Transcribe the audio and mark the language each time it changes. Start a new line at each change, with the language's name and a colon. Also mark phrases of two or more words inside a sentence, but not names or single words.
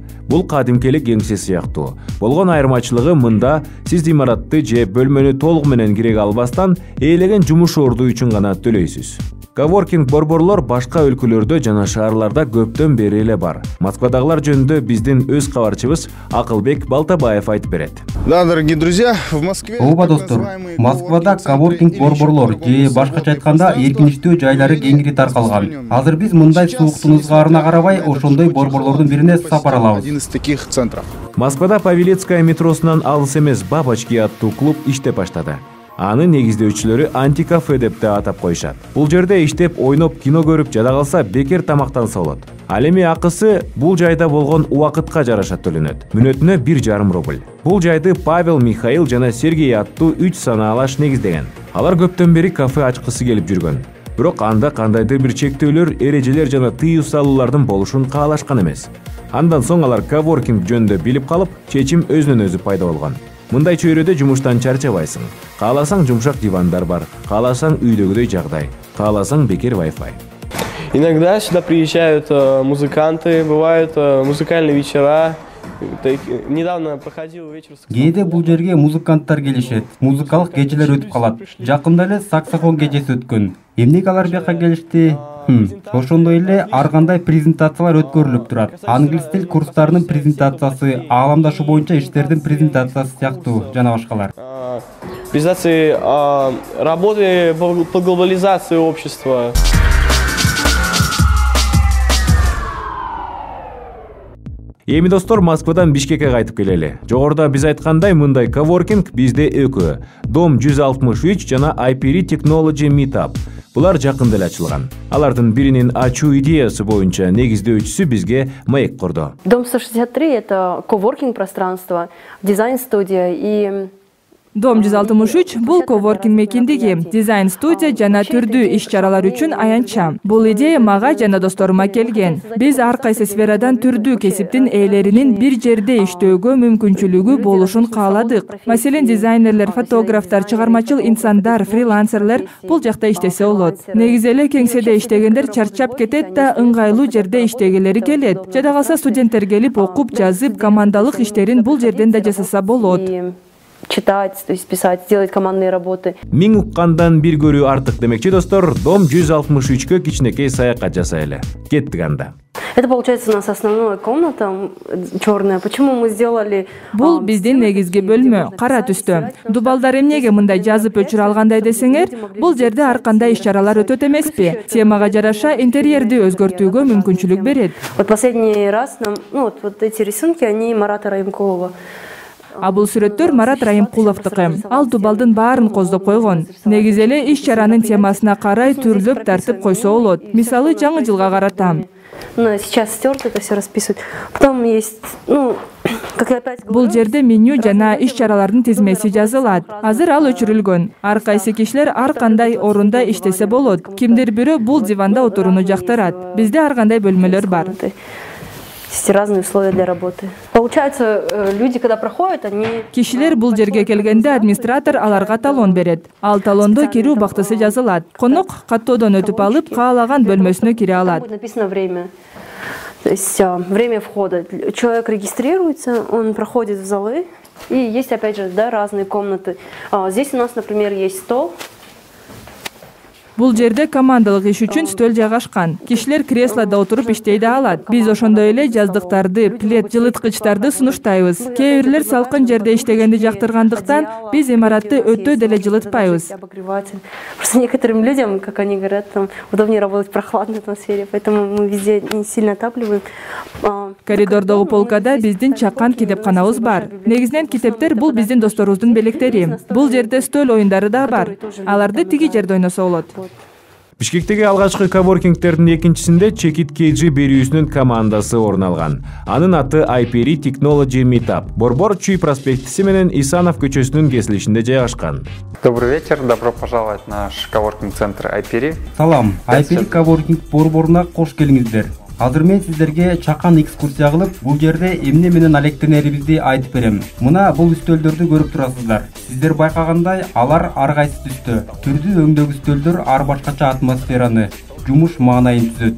Kyrgyz: Бул кадимкелик кеңсе сыяктуу. Болгон айырмачылыгы мында сиз имаратты же бөлмөнү толук менен киреге албастан ээлеген жумуш орду үчүн гана төлөйсүз. Коворкинг борборлор башка өлкөлөрдө жана шаарларда көптөн бери эле бар. Москвадагылар жөнүндө биздин өз кабарчыбыз Акылбек Балтабаев айтып берет.
Russian: Да, дорогие друзья, в Москве...
Kyrgyz: Ооба достор, Москвада коворкинг борборлор же башкача айтканда эркиничтүү жайлары кеңири таркалган. Азыр биз мындай сууктун ызгаарына карабай ошондой борборлордун бирине сапар алабыз.
Russian: Один из таких центров.
Kyrgyz: Москвада Павелецкая метросунан алыс эмес Бабочки аттуу клуб иштеп баштады. Аны негиздөөчүлөрү антикафе деп да атап коюшат. Бул жерде иштеп, ойноп, кино көрүп жада калса бекер тамактанса болот. Ал эми акысы бул жайда болгон убакытка жараша төлөнөт. Мүнөтүнө 1,5 рубль. Бул жайды Павел, Михаил жана Сергей аттуу 3 санаалаш негиздеген. Алар көптөн бери кафе ачкысы келип жүргөн. Бирок анда кандайдыр бир чектөөлөр, эрежелер жана тыюу салуулардын болушун каалашкан эмес. Андан соң алар коворкинг жөнүндө билип калып, чечим өзүнөн өзү пайда болгон. Мындай чөйрөдө жумуштан чарчабайсың. Кааласаң жумшак дивандар бар, кааласаң үйдөгүдөй жагдай, кааласаң бекер Wi-Fi.
Russian: Иногда сюда приезжают музыканты, бывают музыкальные вечера. Недавно проходил вечер.
Kyrgyz: Кээде бул жерге музыканттар келишет, музыкалык кечелер өтүп калат. Жакында эле саксофон кечеси өткөн. Эмнеге алар бияка келишти? Ошондой эле ар кандай презентациялар өткөрүлүп турат. Англис тил курстарынын презентациясы, ааламдашы боюнча иштердин презентациясы сыяктуу жана башкалар.
Russian: Презентации работы по глобализации общества.
Kyrgyz: Эми достор, Москвадан Бишкекке кайтып келели. Жогоруда биз айткандай, мындай коворкинг бизде экөө. Дом 163 жана IPR Technology Meetup. Булар жакында эле ачылган. Алардын биринин ачуу идеясы боюнча негиздөөчүсү бизге маек курду.
Russian: Дом 163 — это коворкинг пространство, дизайн-студия и...
Kyrgyz: Дом 163 бул коворкинг мекендиги, дизайн студия жана түрдүү иш-чаралар үчүн аянтча. Бул идея мага жана досторума келген. Биз ар кайсы сферадан түрдүү кесиптин ээлеринин бир жерде иштөөгө мүмкүнчүлүгү болушун кааладык. Маселен, дизайнерлер, фотографтар, чыгармачыл инсандар, фрилансерлер бул жакта иштесе болот. Негизи эле кеңседе иштегендер чарчап кетет да ыңгайлуу жерде иштегилери келет. Жада калса студенттер келип окуп, жазып, командалык иштерин бул жерден да жасаса болот.
Russian: Читать, то есть писать, делать командные работы.
Kyrgyz: Миң уккандан бир көрүү артык демекчи достор. Дом 163-кө кичинекей саякат жасайлы. Кеттик анда.
Russian: Это получается у нас основная комната черная. Почему мы сделали?
Kyrgyz: Бул биздин негизги бөлмө, кара түстө. Дубалдар эмнеге мындай жазып өчүрө алгандай десеңер, бул жерде ар кандай иш-чаралар өтөт эмеспи? Темага жараша интерьерди өзгөртүүгө мүмкүнчүлүк берет.
Russian: Вот последний раз нам, вот эти рисунки, они Марата Райымкулова.
Kyrgyz: А бул сүрөттөр Марат Райымкуловдуку. Ал дубалдын баарын коздоп койгон. Негизи эле иш-чаранын темасына карай түрлөп тартып койсо болот. Мисалы, жаңы жылга карата.
Russian: Сейчас стерто это все расписывают. Потом есть, как я опять говорю,
Kyrgyz: бул жерде меню жана иш-чаралардын тизмеси жазылат. Азыр ал өчүрүлгөн. Ар кайсы кишилер ар кандай орунда иштесе болот. Кимдир бирөө бул диванда отурууну жактырат. Бизде ар кандай бөлмөлөр бар.
Russian: Есть разные условия для работы. Получается, люди, когда проходят, они...
Kyrgyz: Кишилер бул жерге келгенде администратор аларга талон берет. Ал талондо кирүү убактысы жазылат. Конок каттоодон өтүп алып, каалаган бөлмөсүнө кире алат.
Russian: Написано время. То есть время входа. Человек регистрируется, он проходит в залы. И есть, опять же, разные комнаты. Здесь у нас, например, есть стол.
Kyrgyz: Бул жерде командалык иш үчүн стөл жайгашкан. Кишилер креслода отуруп иштей да алат. Биз ошондой эле жаздыктарды, плед, жылыткычтарды сунуштайбыз. Кээ бирлер салкын жерде иштегенди жактыргандыктан биз имаратты өтө деле жылытпайбыз.
Russian: Просто некоторым людям, как они говорят, там удобнее работать в прохладной атмосфере, поэтому мы везде не сильно отапливаем.
Kyrgyz: Коридордогу полкада биздин чакан китепканабыз бар. Негизинен китептер бул биздин досторубуздун белектери. Бул жерде стөл оюндары да бар. Аларды тиги жерде ойносо болот. Бишкектеги алгачкы коворкингтердин экинчисинде чекит KG берүүсүнүн командасы орун алган. Анын аты IPR Technology Meetup. Борбор Чүй проспектиси менен Исанов көчөсүнүн кесилишинде жайгашкан.
Russian: Добрый вечер, добро пожаловать в наш коворкинг-центр IPR.
Kyrgyz: Салам, IPR коворкинг борборуна кош келиңиздер. Азыр мен сиздерге чакан экскурсия кылып, бул жерде эмне менен алектенерибизди айтып берем. Мына бул үстөлдөрдү көрүп турасыздар. Сиздер байкагандай, алар ар кайсы түстө. Түрдүү өңдөгү үстөлдөр ар башкача атмосфераны, жумуш маанайын түзөт.